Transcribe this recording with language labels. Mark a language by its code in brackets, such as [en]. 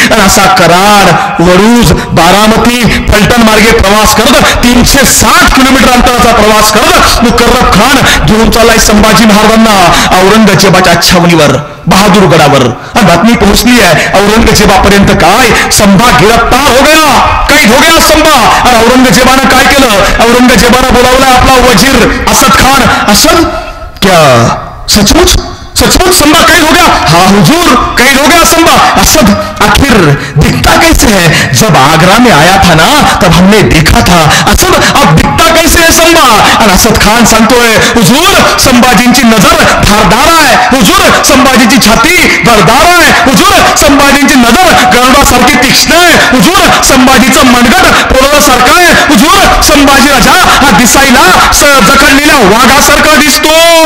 [mr] आणि असा कराड, वडूज, बारामती, फलटण मार्गे प्रवास करत 360 किलोमीटर अंतराचा प्रवास करत मुकर्रब खान घेऊन चाललाय संभाजी महाराजांना औरंगजेबाच्या छावणीवर, बहादूरगडावर. आणि बातमी पोहोचली आहे औरंगजेबापर्यंत. [hi] काय संभा गिरफ्तार हो गया, कैद हो गया संभा. [mr] आणि औरंगजेबानं काय केलं? औरंगजेबानं बोलावला आपला वजीर असद खान. [hi] असद क्या सचमुच सचमुच संभा कैद हो गया? हाँ हुजूर, कैद हो गया संभा. असद आखिर दिखता कैसे है? जब आगरा में आया था ना तब हमने देखा था. असद अब दिखता कैसे है संभा? [mr] आणि असद खान सांगतोय हुजूर संभाजींची नजर धारदार आहे, हुजूर संभाजीची छाती धारदार आहे, हुजूर संभाजींची नजर गरुडासारखी तीक्ष्ण आहे, हुजूर संभाजीचं मनगट पोळासारखं आहे, हुजूर संभाजी राजा हा दिसायला जखडलेल्या वाघासारखा दिसतो.